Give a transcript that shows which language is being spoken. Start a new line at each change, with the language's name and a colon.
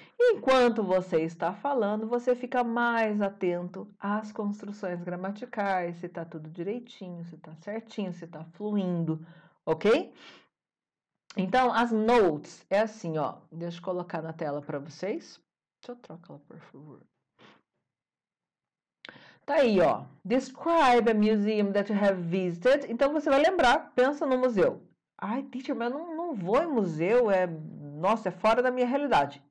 Portuguese: E enquanto você está falando, você fica mais atento às construções gramaticais, se está tudo direitinho, se está certinho, se está fluindo, ok? Então, as notes é assim, ó. Deixa eu colocar na tela para vocês. Deixa eu trocar ela, por favor. Tá aí, ó.
English: Describe a museum that you have visited.
Portuguese: Então, você vai lembrar, pensa no museu. Ai, teacher, mas eu não vou em museu, nossa, é fora da minha realidade.